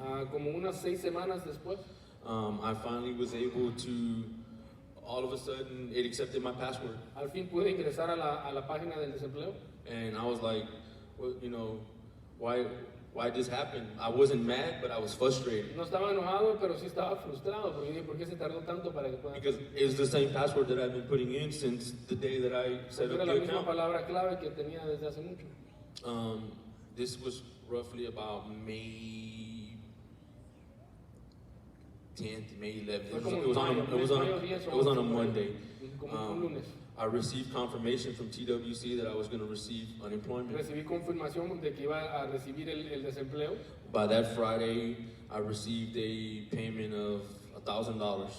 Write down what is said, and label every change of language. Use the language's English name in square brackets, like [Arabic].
[Spanish] Como unas 6 semanas después, [English] I finally was able to all of a sudden, it accepted my password. [Spanish] Al fin pude ingresar a la página del desempleo. [English] And I was like, well, you know, why this happened? I wasn't mad, but I was frustrated. [Spanish] No estaba enojado, pero sí estaba frustrado, porque dije, ¿por qué se tardó tanto para que pueda? [English] Because it was the same password that I've been putting in since the day that I set up [Spanish] Era la [English] the [Spanish] misma [English] account. [Spanish] palabra clave que tenía desde hace mucho. [English] This was roughly about May 10th, May 11th. It was on a Monday. [Spanish] Como un lunes. [English] I received confirmation from TWC that I was going to receive unemployment. [Spanish] Recibí confirmación de que iba a recibir el desempleo. [English] By that Friday, I received a payment of $1,000.